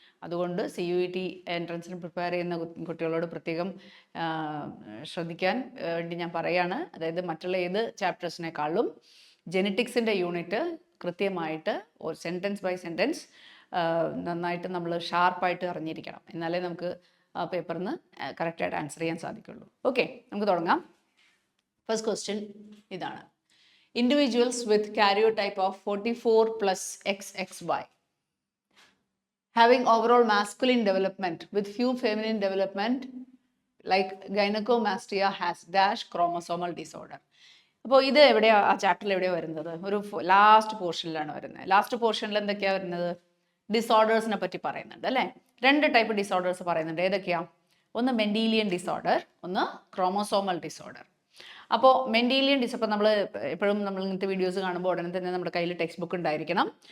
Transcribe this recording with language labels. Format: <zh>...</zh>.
<ml>അതുകൊണ്ട് CUET എൻട്രൻസിന് prepare ചെയ്യുന്ന കുട്ടികളോട് പ്രത്യേകം ശ്രദ്ധിക്കാൻ വേണ്ടി ഞാൻ പറയുകയാണ്. അതായത് മറ്റുള്ള ഏത് ചാപ്റ്റേഴ്സിനേക്കാളും ജെനറ്റിക്സിൻ്റെ യൂണിറ്റ് കൃത്യമായിട്ട് സെൻറ്റൻസ് ബൈ സെൻറ്റൻസ് നന്നായിട്ട് നമ്മൾ ഷാർപ്പായിട്ട് അറിഞ്ഞിരിക്കണം. എന്നാലേ നമുക്ക് പേപ്പറിന് കറക്റ്റായിട്ട് ആൻസർ ചെയ്യാൻ സാധിക്കുള്ളൂ. ഓക്കെ, നമുക്ക് തുടങ്ങാം.</ml> <en>First question ഇതാണ്: individuals with karyotype of 44+XXY having overall masculine development with few feminine development like gynecomastia has dash chromosomal disorder.</en> <ml>അപ്പോൾ ഇത് എവിടെയാ, ആ ചാപ്റ്ററിൽ എവിടെയാണ് വരുന്നത്? ഒരു ലാസ്റ്റ് പോർഷനിലാണ് വരുന്നത്. ലാസ്റ്റ് പോർഷനിൽ എന്തൊക്കെയാണ് വരുന്നത്? ഡിസോർഡേഴ്സിനെ പറ്റി പറയുന്നുണ്ട് അല്ലേ? രണ്ട് ടൈപ്പ് ഡിസോർഡേഴ്സ് പറയുന്നുണ്ട്. ഏതൊക്കെയാ? ഒന്ന് മെൻഡീലിയൻ ഡിസോർഡർ, ഒന്ന് ക്രോമോസോമൽ ഡിസോർഡർ. അപ്പോൾ മെൻഡീലിയൻ ഡിസോർഡർ നമ്മൾ എപ്പോഴും ഇങ്ങനത്തെ വീഡിയോസ് കാണുമ്പോൾ ഉടനെ തന്നെ നമ്മുടെ കയ്യിൽ ടെക്സ്റ്റ് ബുക്ക് ഉണ്ടായിരിക്കണം.</ml>